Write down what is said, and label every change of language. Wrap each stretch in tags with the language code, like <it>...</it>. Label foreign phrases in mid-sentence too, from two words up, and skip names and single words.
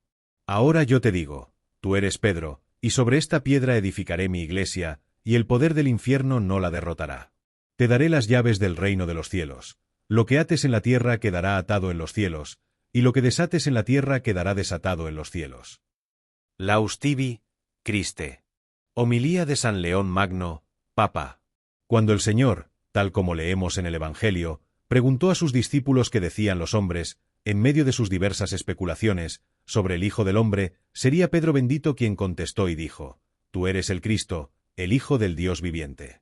<es>Ahora yo te digo, tú eres Pedro, y sobre esta piedra edificaré mi iglesia, y el poder del infierno no la derrotará. Te daré las llaves del reino de los cielos. Lo que ates en la tierra quedará atado en los cielos, y lo que desates en la tierra quedará desatado en los cielos.</es> <la>Laus tibi, Christe.</la> <es>Homilía de San León Magno, Papa. Cuando el Señor, tal como leemos en el Evangelio, preguntó a sus discípulos qué decían los hombres, en medio de sus diversas especulaciones, sobre el Hijo del Hombre, sería Pedro bendito quien contestó y dijo, Tú eres el Cristo, el Hijo del Dios viviente.</es>